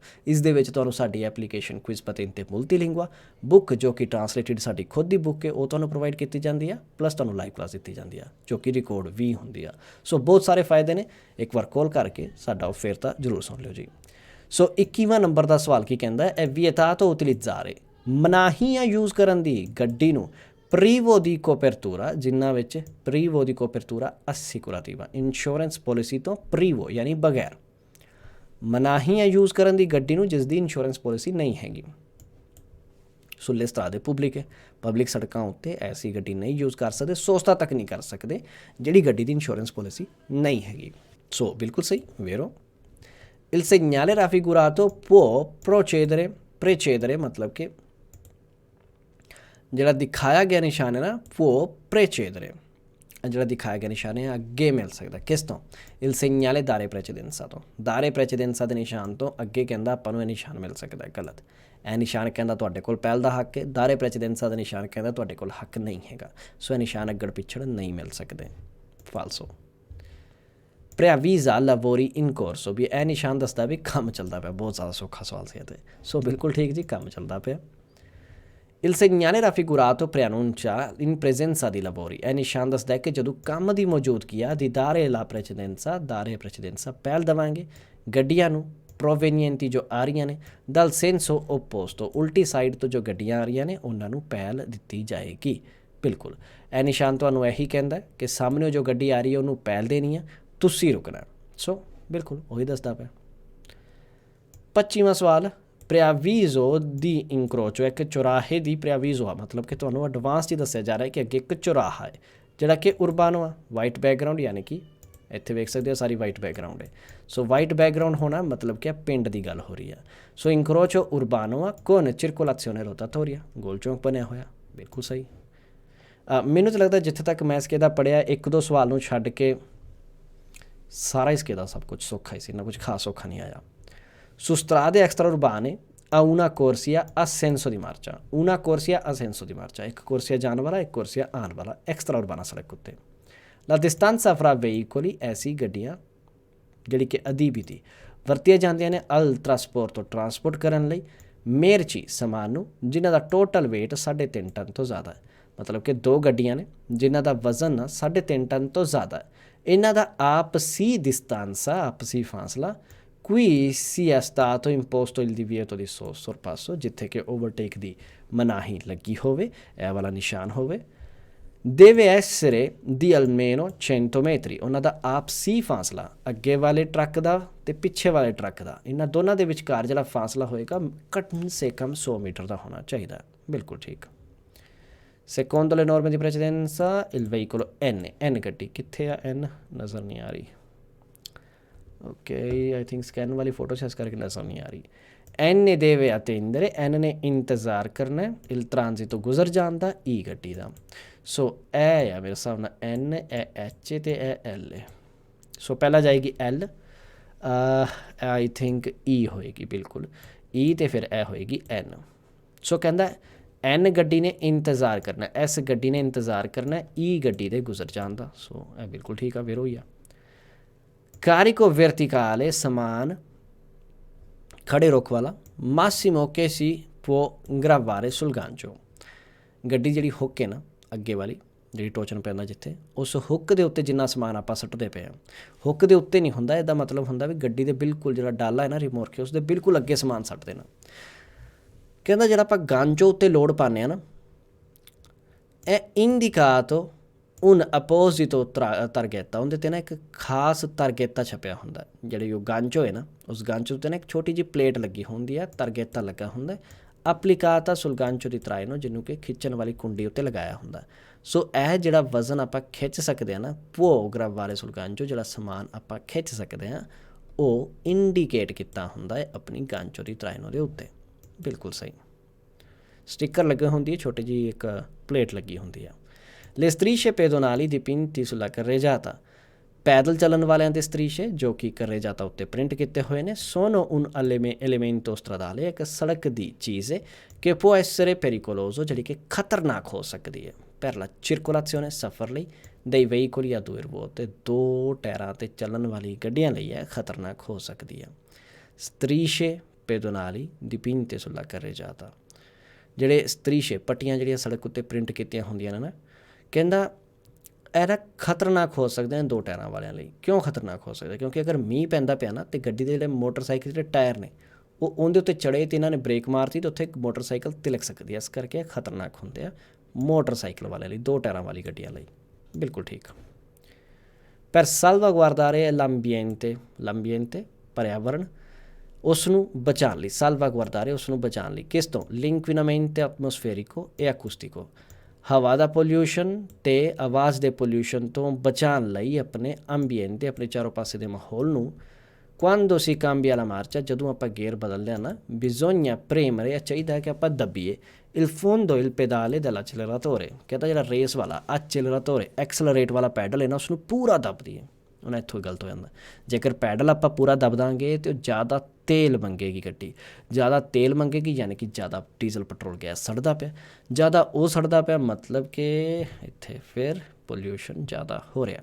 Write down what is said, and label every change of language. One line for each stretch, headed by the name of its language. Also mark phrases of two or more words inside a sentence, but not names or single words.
Punjabi: ਇਸ ਦੇ ਵਿੱਚ ਤੁਹਾਨੂੰ ਸਾਡੀ ਐਪਲੀਕੇਸ਼ਨ ਕੁਇਜ਼ ਪਤੇਂਤੇ ਮੁਲਤੀਲਿੰਗੁਆ ਬੁੱਕ ਜੋ ਕਿ ਟਰਾਂਸਲੇਟਿਡ ਸਾਡੀ ਖੁਦ ਦੀ ਬੁੱਕ ਹੈ ਉਹ ਤੁਹਾਨੂੰ ਪ੍ਰੋਵਾਈਡ ਕੀਤੀ ਜਾਂਦੀ ਆ, ਪਲੱਸ ਤੁਹਾਨੂੰ
English: live class
Punjabi: ਦਿੱਤੀ ਜਾਂਦੀ ਆ ਜੋ ਕਿ ਰਿਕਾਰਡ ਵੀ ਹੁੰਦੀ ਆ। ਸੋ ਬਹੁਤ ਸਾਰੇ ਫਾਇਦੇ ਨੇ, ਇੱਕ ਵਾਰ ਕਾਲ ਕਰਕੇ ਸਾਡਾ ਉਹ ਫਿਰ ਤਾਂ ਜ਼ਰੂਰ ਸੁਣ ਲਿਓ ਜੀ। ਸੋ 21ਵਾਂ ਨੰਬਰ ਦਾ ਸਵਾਲ ਕੀ ਕਹਿੰਦਾ ਹੈ,
Italian: vietato utilizzare,
Punjabi: ਮਨਾਹੀ ਆ ਯੂਜ਼ ਕਰਨ ਦੀ ਗੱਡੀ ਨੂੰ
Italian: privo di copertura, ਜਿਨ੍ਹਾਂ ਵਿੱਚ privo di copertura assicurativa,
English: insurance policy
Punjabi: ਤੋਂ privo ਯਾਨੀ ਬਗੈਰ। ਮਨਾਹੀ ਆ ਯੂਜ਼ ਕਰਨ ਦੀ ਗੱਡੀ ਨੂੰ ਜਿਸ ਦੀ
English: insurance policy
Punjabi: ਨਹੀਂ ਹੈਗੀ।
Italian: sulle strade pubbliche,
Punjabi: ਪਬਲਿਕ ਸੜਕਾਂ ਉੱਤੇ ਐਸੀ ਗੱਡੀ ਨਹੀਂ ਯੂਜ਼ ਕਰ ਸਕਦੇ, ਸੋਸਤਾ ਤੱਕ ਨਹੀਂ ਕਰ ਸਕਦੇ ਜਿਹੜੀ ਗੱਡੀ ਦੀ
English: insurance policy
Punjabi: ਨਹੀਂ ਹੈਗੀ। ਸੋ ਬਿਲਕੁਲ ਸਹੀ,
Italian: vero। Il segnale raffigurato può precedere
Punjabi: ਮਤਲਬ ਕਿ ਜਿਹੜਾ ਦਿਖਾਇਆ ਗਿਆ ਨਿਸ਼ਾਨ ਹੈ ਨਾ
Italian: può precedere,
Punjabi: ਜਿਹੜਾ ਦਿਖਾਇਆ ਗਿਆ ਨਿਸ਼ਾਨ ਹੈ ਅੱਗੇ ਮਿਲ ਸਕਦਾ ਕਿਸ ਤੋਂ?
Italian: il segnale dare precedenza
Punjabi: ਤੋਂ,
Italian: dare precedenza
Punjabi: ਦੇ ਨਿਸ਼ਾਨ ਤੋਂ ਅੱਗੇ ਕਹਿੰਦਾ ਆਪਾਂ ਨੂੰ ਇਹ ਨਿਸ਼ਾਨ ਮਿਲ ਸਕਦਾ। ਗਲਤ, ਇਹ ਨਿਸ਼ਾਨ ਕਹਿੰਦਾ ਤੁਹਾਡੇ ਕੋਲ ਪਹਿਲ ਦਾ ਹੱਕ ਹੈ,
Italian: dare precedenza
Punjabi: ਦਾ ਨਿਸ਼ਾਨ ਕਹਿੰਦਾ ਤੁਹਾਡੇ ਕੋਲ ਹੱਕ ਨਹੀਂ ਹੈਗਾ। ਸੋ ਇਹ ਨਿਸ਼ਾਨ ਅੱਗੜ ਪਿੱਛੜ ਨਹੀਂ ਮਿਲ ਸਕਦੇ, ਫਾਲਸੋ।
Italian: preavvisa lavori in corso,
Punjabi: ਵੀ ਇਹ ਨਿਸ਼ਾਨ ਦੱਸਦਾ ਵੀ ਕੰਮ ਚੱਲਦਾ ਪਿਆ। ਬਹੁਤ ਜ਼ਿਆਦਾ ਸੌਖਾ ਸਵਾਲ ਸੀ ਅਤੇ ਸੋ ਬਿਲਕੁਲ ਠੀਕ ਜੀ, ਕੰਮ ਚੱਲਦਾ ਪਿਆ।
Italian: il segnale raffigurato preannuncia in presenza di lavori,
Punjabi: ਇਹ ਨਿਸ਼ਾਨ ਦੱਸਦਾ ਹੈ ਕਿ ਜਦੋਂ ਕੰਮ ਦੀ ਮੌਜੂਦਗੀ ਆ
Italian: di dare la precedenza,
Punjabi: ਪਹਿਲ ਦੇਵਾਂਗੇ ਗੱਡੀਆਂ ਨੂੰ provenienti ਜੋ ਆ ਰਹੀਆਂ ਨੇ
Italian: dal senso opposto,
Punjabi: ਉਲਟੀ ਸਾਈਡ ਤੋਂ ਜੋ ਗੱਡੀਆਂ ਆ ਰਹੀਆਂ ਨੇ ਉਹਨਾਂ ਨੂੰ ਪਹਿਲ ਦਿੱਤੀ ਜਾਏਗੀ। ਬਿਲਕੁਲ, ਇਹ ਨਿਸ਼ਾਨ ਤੁਹਾਨੂੰ ਇਹੀ ਕਹਿੰਦਾ ਕਿ ਸਾਹਮਣੇ ਜੋ ਗੱਡੀ ਆ ਰਹੀ ਹੈ ਉਹਨੂੰ ਪਹਿਲ ਦੇਣੀ ਆ, ਤੁਸੀਂ ਰੁਕਣਾ। ਸੋ ਬਿਲਕੁਲ ਉਹੀ ਦੱਸਦਾ ਪਿਆ। 25ਵਾਂ ਸਵਾਲ,
Italian: preavviso di incrocio,
Punjabi: ਇੱਕ ਚੁਰਾਹੇ ਦੀ ਪ੍ਰਿਆਵੀਜ਼ੋ ਆ, ਮਤਲਬ ਕਿ ਤੁਹਾਨੂੰ ਐਡਵਾਂਸ 'ਚ ਦੱਸਿਆ ਜਾ ਰਿਹਾ ਕਿ ਅੱਗੇ ਇੱਕ ਚੁਰਾਹਾ ਹੈ ਜਿਹੜਾ ਕਿ ਉਰਬਾਨੋ ਆ,
English: white background,
Punjabi: ਯਾਨੀ ਕਿ ਇੱਥੇ ਵੇਖ ਸਕਦੇ ਹੋ ਸਾਰੀ
English: white background
Punjabi: ਹੈ। ਸੋ
English: white background
Punjabi: ਹੋਣਾ ਮਤਲਬ ਕਿ ਪਿੰਡ ਦੀ ਗੱਲ ਹੋ ਰਹੀ ਆ। ਸੋ
Italian: incrocio urbano
Punjabi: ਆ
Italian: con circolazione rotatoria,
Punjabi: ਗੋਲ ਚੌਂਕ ਬਣਿਆ ਹੋਇਆ। ਬਿਲਕੁਲ ਸਹੀ। ਮੈਨੂੰ ਤਾਂ ਲੱਗਦਾ ਜਿੱਥੇ ਤੱਕ ਮੈਂ ਇਸਕੇ ਦਾ ਪੜ੍ਹਿਆ, ਇੱਕ ਦੋ ਸਵਾਲ ਨੂੰ ਛੱਡ ਕੇ ਸਾਰਾ ਇਸਕੇ ਦਾ ਸਭ ਕੁਝ ਸੌਖਾ ਹੀ ਸੀ, ਨਾ ਕੁਝ ਖਾਸ ਔਖਾ ਨਹੀਂ ਆਇਆ।
Italian: su strade extraurbane a una corsia a senso di marcia, una corsia a senso di marcia,
Punjabi: ਇੱਕ ਕੋਰਸੀਆ ਜਾਣ ਵਾਲਾ, ਇੱਕ ਕੋਰਸੀਆ ਆਉਣ ਵਾਲਾ,
Italian: extra urbana
Punjabi: ਸੜਕ ਉੱਤੇ।
Italian: la distanza fra veicoli,
Punjabi: ਐਸੀ ਗੱਡੀਆਂ ਜਿਹੜੀ ਕਿ ਅਧੀਬਿਤੀ ਵਰਤੀਆਂ ਜਾਂਦੀਆਂ ਨੇ
Italian: al trasporto,
Punjabi: ਟਰਾਂਸਪੋਰਟ ਕਰਨ ਲਈ, ਮੇਰਚੀ ਸਮਾਨ ਨੂੰ ਜਿਨ੍ਹਾਂ ਦਾ
English: total weight
Punjabi: 3.5 ਟਨ ਤੋਂ ਜ਼ਿਆਦਾ ਹੈ। ਮਤਲਬ ਕਿ ਦੋ ਗੱਡੀਆਂ ਨੇ ਜਿਨ੍ਹਾਂ ਦਾ ਵਜ਼ਨ 3.5 ਟਨ ਤੋਂ ਜ਼ਿਆਦਾ ਹੈ। ਇਹਨਾਂ ਦਾ ਆਪਸੀ distanza, ਆਪਸੀ ਫਾਸਲਾ
Italian: qui sia stato imposto il divieto di sorpasso,
Punjabi: ਜਿੱਥੇ ਕਿ ਓਵਰਟੇਕ ਦੀ ਮਨਾਹੀ ਲੱਗੀ ਹੋਵੇ, ਇਹ ਵਾਲਾ ਨਿਸ਼ਾਨ ਹੋਵੇ।
Italian: deve essere di almeno 100 metri,
Punjabi: ਉਹਨਾਂ ਦਾ ਆਪਸੀ ਫਾਸਲਾ ਅੱਗੇ ਵਾਲੇ ਟਰੱਕ ਦਾ ਤੇ ਪਿੱਛੇ ਵਾਲੇ ਟਰੱਕ ਦਾ, ਇਹਨਾਂ ਦੋਨਾਂ ਦੇ ਵਿਚਕਾਰ ਜਿਹੜਾ ਫਾਸਲਾ ਹੋਏਗਾ ਕਮ ਸੇ ਕਮ 100 ਮੀਟਰ ਦਾ ਹੋਣਾ ਚਾਹੀਦਾ। ਬਿਲਕੁਲ ਠੀਕ।
Italian: secondo le norme di precedenza il veicolo n
Punjabi: ਗੱਡੀ ਕਿੱਥੇ ਆ? n ਨਜ਼ਰ ਨਹੀਂ ਆ ਰਹੀ। ਓਕੇ,
English: I think
Punjabi: ਸਕੈਨ ਵਾਲੀ ਫੋਟੋ ਇਸ ਕਰਕੇ ਨਜ਼ਰ ਨਹੀਂ ਆ ਰਹੀ।
Italian: n deve attendere,
Punjabi: n ਨੇ ਇੰਤਜ਼ਾਰ ਕਰਨਾ,
Italian: il transito
Punjabi: ਗੁਜ਼ਰ ਜਾਣ ਦਾ, e ਗੱਡੀ ਦਾ। ਸੋ ਇਹ ਆ ਮੇਰੇ ਹਿਸਾਬ ਨਾਲ n, ਇਹ h ਤੇ ਇਹ l ਹੈ। ਸੋ ਪਹਿਲਾਂ ਜਾਏਗੀ l,
English: I think
Punjabi: e ਹੋਏਗੀ, ਬਿਲਕੁਲ e, ਤੇ ਫਿਰ ਇਹ ਹੋਏਗੀ n। ਸੋ ਕਹਿੰਦਾ n ਗੱਡੀ ਨੇ ਇੰਤਜ਼ਾਰ ਕਰਨਾ, ਇਸ ਗੱਡੀ ਨੇ ਇੰਤਜ਼ਾਰ ਕਰਨਾ e ਗੱਡੀ ਦੇ ਗੁਜ਼ਰ ਜਾਣ ਦਾ। ਸੋ ਇਹ ਬਿਲਕੁਲ ਠੀਕ ਆ, ਫਿਰ ਹੋਈ ਆ।
Italian: carico verticale,
Punjabi: ਸਮਾਨ ਖੜੇ ਰੁੱਖ ਵਾਲਾ,
Italian: massimo che si può gravare sul gancio,
Punjabi: ਗੱਡੀ ਜਿਹੜੀ ਹੁੱਕ ਹੈ ਨਾ ਅੱਗੇ ਵਾਲੀ ਜਿਹੜੀ ਟੋਚਨ ਪੈਂਦਾ ਜਿੱਥੇ, ਉਸ ਹੁੱਕ ਦੇ ਉੱਤੇ ਜਿੰਨਾ ਸਮਾਨ ਆਪਾਂ ਸੁੱਟਦੇ ਪਏ ਹਾਂ, ਹੁੱਕ ਦੇ ਉੱਤੇ ਨਹੀਂ ਹੁੰਦਾ, ਇਹਦਾ ਮਤਲਬ ਹੁੰਦਾ ਵੀ ਗੱਡੀ ਦੇ ਬਿਲਕੁਲ ਜਿਹੜਾ ਡਾਲਾ ਹੈ ਨਾ ਰਿਮੋਰਕੇ, ਉਸ ਦੇ ਬਿਲਕੁਲ ਅੱਗੇ ਸਮਾਨ ਸੁੱਟ ਦੇਣਾ। ਕਹਿੰਦਾ ਜਿਹੜਾ ਆਪਾਂ ਗਾਂਚੋ ਉੱਤੇ ਲੋਡ ਪਾਉਂਦੇ ਹਾਂ ਨਾ, ਇਹ
Italian: indicato un apposito targhetta,
Punjabi: ਉਹਦੇ 'ਤੇ ਨਾ ਇੱਕ ਖਾਸ targhetta ਛਪਿਆ ਹੁੰਦਾ। ਜਿਹੜੀ ਉਹ ਗਾਂਚੋ ਹੈ ਨਾ, ਉਸ ਗਾਂਚੋ ਉੱਤੇ ਨਾ ਇੱਕ ਛੋਟੀ ਜਿਹੀ ਪਲੇਟ ਲੱਗੀ ਹੁੰਦੀ ਹੈ, targhetta ਲੱਗਾ ਹੁੰਦਾ,
Italian: applicata sul gancio di traino,
Punjabi: ਜਿਹਨੂੰ ਕਿ ਖਿੱਚਣ ਵਾਲੀ ਕੁੰਡੀ ਉੱਤੇ ਲਗਾਇਆ ਹੁੰਦਾ। ਸੋ ਇਹ ਜਿਹੜਾ ਵਜ਼ਨ ਆਪਾਂ ਖਿੱਚ ਸਕਦੇ ਹਾਂ ਨਾ,
Italian: può gravare sul gancio,
Punjabi: ਜਿਹੜਾ ਸਮਾਨ ਆਪਾਂ ਖਿੱਚ ਸਕਦੇ ਹਾਂ, ਉਹ ਇੰਡੀਕੇਟ ਕੀਤਾ ਹੁੰਦਾ ਹੈ ਆਪਣੀ
Italian: gancio di traino
Punjabi: ਦੇ ਉੱਤੇ। ਬਿਲਕੁਲ ਸਹੀ। ਸਟਿੱਕਰ ਲੱਗੀ ਹੁੰਦੀ ਹੈ, ਛੋਟੀ ਜਿਹੀ ਇੱਕ ਪਲੇਟ ਲੱਗੀ ਹੁੰਦੀ ਆ।
Italian: Le strisce pedonali dipinti sulla carreggiata,
Punjabi: ਪੈਦਲ ਚੱਲਣ ਵਾਲਿਆਂ ਦੇ ਸਤਰੀਸ਼ੇ ਜੋ ਕਿ carreggiata ਉੱਤੇ ਪ੍ਰਿੰਟ ਕੀਤੇ ਹੋਏ ਨੇ,
Italian: sono un elemento stradale,
Punjabi: ਇੱਕ ਸੜਕ ਦੀ ਚੀਜ਼ ਹੈ ਕਿ
Italian: può essere pericoloso,
Punjabi: ਜਿਹੜੀ ਕਿ ਖਤਰਨਾਕ ਹੋ ਸਕਦੀ ਹੈ,
Italian: per la circolazione,
Punjabi: ਸਫ਼ਰ ਲਈ,
Italian: dei veicoli a due ruote,
Punjabi: 2 ਟਾਇਰਾਂ 'ਤੇ ਚੱਲਣ ਵਾਲੀ ਗੱਡੀਆਂ ਲਈ ਹੈ, ਖਤਰਨਾਕ ਹੋ ਸਕਦੀ ਹੈ।
Italian: strisce pedonali dipinte sulla carreggiata,
Punjabi: ਜਿਹੜੇ ਸਤਰੀਸ਼ੇ ਪੱਟੀਆਂ ਜਿਹੜੀਆਂ ਸੜਕ ਉੱਤੇ ਪ੍ਰਿੰਟ ਕੀਤੀਆਂ ਹੁੰਦੀਆਂ ਨੇ ਨਾ, ਕਹਿੰਦਾ ਇਹ ਨਾ ਖਤਰਨਾਕ ਹੋ ਸਕਦੇ ਨੇ 2 ਟਾਇਰਾਂ ਵਾਲਿਆਂ ਲਈ। ਕਿਉਂ ਖਤਰਨਾਕ ਹੋ ਸਕਦੇ? ਕਿਉਂਕਿ ਅਗਰ ਮੀਂਹ ਪੈਂਦਾ ਪਿਆ ਨਾ ਅਤੇ ਗੱਡੀ ਦੇ ਜਿਹੜੇ ਮੋਟਰਸਾਈਕਲ ਜਿਹੜੇ ਟਾਇਰ ਨੇ ਉਹ ਉਹਦੇ ਉੱਤੇ ਚੜੇ ਅਤੇ ਇਹਨਾਂ ਨੇ ਬ੍ਰੇਕ ਮਾਰਤੀ ਤਾਂ ਉੱਥੇ ਇੱਕ ਮੋਟਰਸਾਈਕਲ ਤਿਲਕ ਸਕਦੀ ਹੈ। ਇਸ ਕਰਕੇ ਇਹ ਖਤਰਨਾਕ ਹੁੰਦੇ ਆ ਮੋਟਰਸਾਈਕਲ ਵਾਲਿਆਂ ਲਈ, 2 ਟਾਇਰਾਂ ਵਾਲੀ ਗੱਡੀਆਂ ਲਈ। ਬਿਲਕੁਲ ਠੀਕ। ਪਰ
Italian: salvaguardare l'ambiente,
Punjabi: ਪਰਿਆਵਰਣ, ਉਸ ਨੂੰ ਬਚਾਉਣ ਲਈ, salvaguardare ਉਸ ਨੂੰ ਬਚਾਉਣ ਲਈ। ਕਿਸ ਤੋਂ?
Italian: l'inquinamento atmosferico e acustico,
Punjabi: ਹਵਾ ਦਾ ਪੋਲਿਊਸ਼ਨ ਅਤੇ ਆਵਾਜ਼ ਦੇ ਪੋਲਿਊਸ਼ਨ ਤੋਂ ਬਚਾਉਣ ਲਈ ਆਪਣੇ ਅੰਬੀਐਂਟ, ਆਪਣੇ ਚਾਰੋਂ ਪਾਸੇ ਦੇ ਮਾਹੌਲ ਨੂੰ।
Italian: quando si cambia la marcia,
Punjabi: ਜਦੋਂ ਆਪਾਂ ਗੇਅਰ ਬਦਲਦੇ ਹਾਂ ਨਾ,
Italian: bisogna premere,
Punjabi: ਇਹ ਚਾਹੀਦਾ ਹੈ ਕਿ ਆਪਾਂ ਦੱਬੀਏ
Italian: il fondo, il pedale dell'acceleratore,
Punjabi: ਕਹਿੰਦਾ ਜਿਹੜਾ ਰੇਸ ਵਾਲਾ acceleratore, ਐਕਸਲਰੇਟ ਵਾਲਾ ਪੈਡਲ ਹੈ ਨਾ, ਉਸਨੂੰ ਪੂਰਾ ਦੱਬ ਦਈਏ। ਹੁਣ ਇੱਥੋਂ ਗਲਤ ਹੋ ਜਾਂਦਾ। ਜੇਕਰ ਪੈਡਲ ਆਪਾਂ ਪੂਰਾ ਦੱਬ ਦਾਂਗੇ ਤਾਂ ਉਹ ਜ਼ਿਆਦਾ ਤੇਲ ਮੰਗੇਗੀ ਗੱਡੀ, ਜ਼ਿਆਦਾ ਤੇਲ ਮੰਗੇਗੀ, ਯਾਨੀ ਕਿ ਜ਼ਿਆਦਾ ਡੀਜ਼ਲ ਪੈਟਰੋਲ ਗੈਸ ਸੜਦਾ ਪਿਆ, ਜ਼ਿਆਦਾ ਉਹ ਸੜਦਾ ਪਿਆ, ਮਤਲਬ ਕਿ ਇੱਥੇ ਫਿਰ ਪੋਲਿਊਸ਼ਨ ਜ਼ਿਆਦਾ ਹੋ ਰਿਹਾ।